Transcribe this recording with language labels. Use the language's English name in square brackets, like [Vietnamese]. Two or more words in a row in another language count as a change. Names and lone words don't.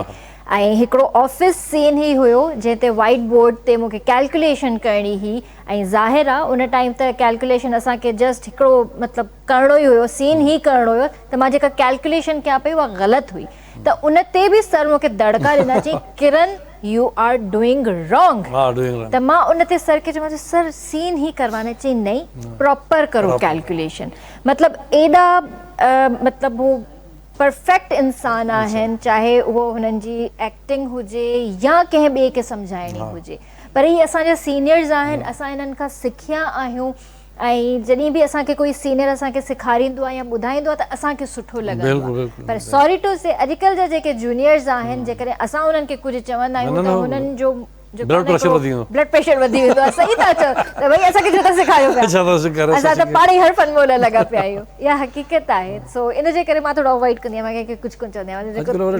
[Sindhi] ऐं हिकिड़ो [English] office scene [Sindhi] ई हुयो जंहिं ते [English] white board [Sindhi] ते मूंखे कैलकुलेशन करणी हुई, ऐं ज़ाहिर आहे उन टाइम त कैलकुलेशन असांखे जस्ट हिकिड़ो मतिलबु करिणो ई हुयो, सीन ई करिणो हुयो, त मां जेका कैलकुलेशन कयां पई उहा ग़लति हुई। त उन ते बि सर मूंखे दड़का ॾिना, चई किरण [English] you are doing wrong. [Sindhi] त मां उन ते सर खे चयोमांसि सर [Hindi] सीन ही करवाना, [Sindhi] चई [Hindi] नहीं प्रॉपर करो कैलकुलेशन। [Sindhi] मतिलबु एॾा मतिलबु हू परफेक्ट इंसान आहिनि, चाहे उहो हुननि जी एक्टिंग हुजे या कंहिं ॿिए खे सम्झाइणी हुजे, पर ही असांजा सीनियर्स आहिनि, असां इन्हनि खां सिखिया आहियूं। ऐं जॾहिं बि असांखे कोई सीनियर असांखे सेखारींदो आहे या ॿुधाईंदो आहे त असांखे सुठो लॻंदो आहे। पर [English] sorry to say [Sindhi] अॼुकल्ह जा जेके जूनियर्स आहिनि, जेकॾहिं असां उन्हनि खे कुझु चवंदा आहियूं त हुननि जो [English] blood pressure [Sindhi] वधी वेंदो आहे। सही था चओ त भई असांखे छो था सेखारियो पिया, असां त पाण ई हर फन मोल लॻा पिया आहियूं, इहा हक़ीक़त आहे। सो इन जे करे मां थोरो अवॉइड कंदी आहियां, कंहिंखे कुझु कोन चवंदी आहियां।